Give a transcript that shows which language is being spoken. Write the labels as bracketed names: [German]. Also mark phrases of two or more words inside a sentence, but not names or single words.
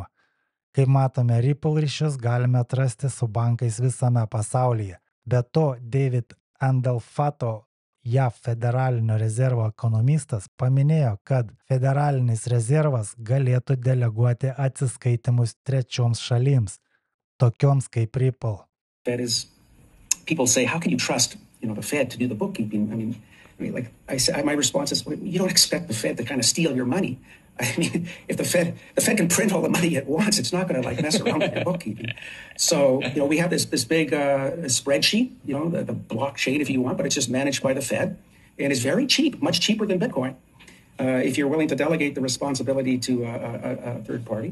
[Lithuanian] Kaip matome, Ripple ryšius galime atrasti su bankais visame pasaulyje. Be to, David Andelfato, JAV federalinio rezervo ekonomistas, paminėjo, kad federalinis rezervas galėtų deleguoti atsiskaitimus trečioms šalims, tokioms kaip Ripple. [English] That is, people say, how can you trust, the Fed to do the bookkeeping? Like I said, my response is, you don't expect the Fed to kind of steal your money. If the Fed can print all the money at once, it's not going to mess around with your bookkeeping. So, we have this big spreadsheet, the blockchain if you want, but it's just managed by the Fed, and it's very cheap, much cheaper than Bitcoin, if you're willing to delegate the responsibility to a third party.